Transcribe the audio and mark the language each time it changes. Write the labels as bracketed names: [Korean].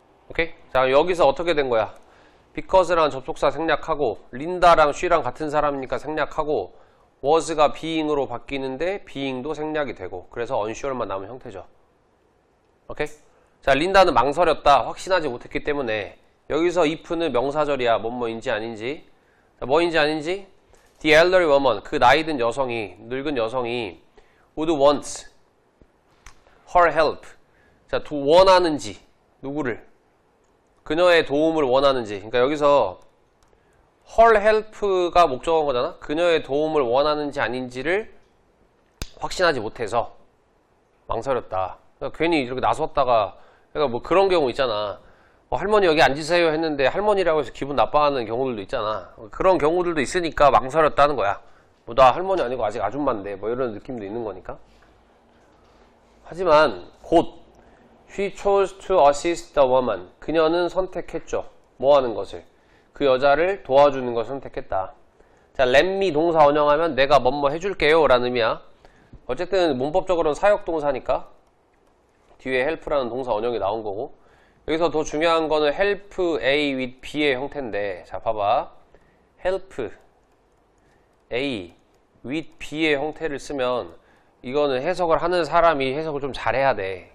[Korean] 오케이? 자, 여기서 어떻게 된 거야? because라는 접속사 생략하고, 린다랑 she랑 같은 사람이니까 생략하고, was가 being으로 바뀌는데 being도 생략이 되고, 그래서 unsure만 남은 형태죠. 오케이? 자, 린다는 망설였다. 확신하지 못했기 때문에 여기서 if는 명사절이야. 뭐뭐인지 아닌지. 자, 뭐인지 아닌지? [English] The elderly woman, [Korean] 그 나이든 여성이, 늙은 여성이 [English] would want her help. [Korean] 자, 원하는지, 누구를? 그녀의 도움을 원하는지. 그러니까 여기서 her help가 목적어인 거잖아? 그녀의 도움을 원하는지 아닌지를 확신하지 못해서 망설였다. 그러니까 괜히 이렇게 나섰다가, 그러니까 뭐 그런 경우 있잖아. 할머니 여기 앉으세요 했는데 할머니라고 해서 기분 나빠하는 경우들도 있잖아. 그런 경우들도 있으니까 망설였다는 거야. 뭐 나 할머니 아니고 아직 아줌마인데 뭐 이런 느낌도 있는 거니까. 하지만 곧 [English] she chose to assist the woman. [Korean] 그녀는 선택했죠. 뭐 하는 것을? 그 여자를 도와주는 것을 선택했다. 자, let me 동사 원형하면 내가 뭐뭐 해줄게요 라는 의미야. 어쨌든 문법적으로는 사역동사니까 뒤에 help라는 동사 원형이 나온 거고, 여기서 더 중요한 거는 help A with B의 형태인데, 자 봐봐, help A with B의 형태를 쓰면 이거는 해석을 하는 사람이 해석을 좀 잘해야 돼.